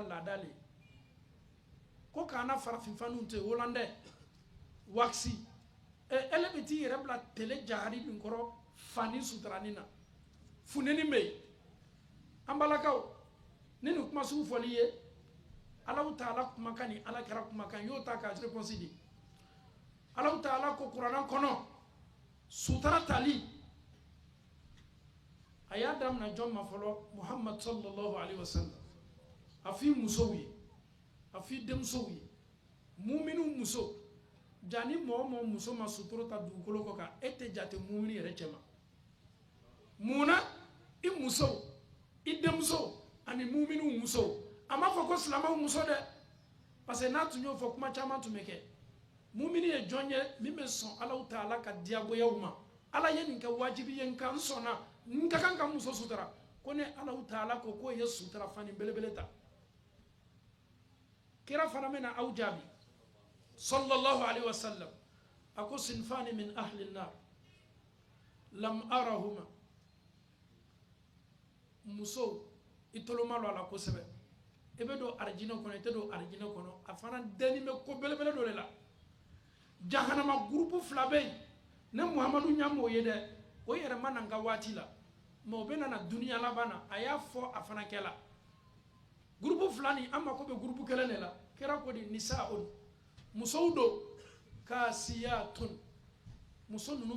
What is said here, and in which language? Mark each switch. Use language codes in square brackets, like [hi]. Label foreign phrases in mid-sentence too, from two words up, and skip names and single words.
[bm] laada le ye ko k'an na farafinfaniw to yen hollandais wax ele bɛ t'i yɛrɛ bila tele jahari min kɔrɔ fani suturani na funeni bɛ yen an balakaw ni nin kuma sugu fɔli ye Alahu Taala kumakan ni alakira kumakan y'o ta k'a réponse di Alahu Taala ko kuranɛ kɔnɔ sutura tali a y'a daminɛ jɔn ma fɔlɔ Muhammad [ar] صلى الله عليه وسلم [bm] a f'i musow ye a f'i denmusow ye muminu muso jani mɔgɔ o mɔgɔ muso ma sutura ta dugukolo kɔ kan e tɛ jate mumini yɛrɛ cɛ ma mun na i musow i denmusow ani muminu musow a ma fɔ ko silamaw muso dɛ parce que n'a tun y'o fɔ kuma caman tun bɛ kɛ mumini ye jɔn ye min bɛ sɔn Alahu Taala ka diyagoyaw ma ala ye nin kɛ wajibi ye nka n sɔnna n ka kan ka muso sutura ko ne Alahu Taala ko k'o ye sutura fani belebele ta kira fana bɛna aw jaabi [ar] صلى الله عليه وسلم [bm] a ko sinfani min [ar] أهل النار لم أرهما [bm] muso i toloma lo a la kosɛbɛ i bɛ don arijinɛ kɔnɔ i tɛ don arijinɛ kɔnɔ a fana dɛni bɛ ko belebele dɔ de la jahanama gurupu fila bɛ yen ne muhamadu ɲa m'o ye dɛ o yɛrɛ ma na n ka waati la mɛ o bɛ na duniya laban na a y'a fɔ a fana kɛla gurupu fila nin an mako bɛ gurupu kelen de la kira ko di nisa'un musow don kasiyatun muso ninnu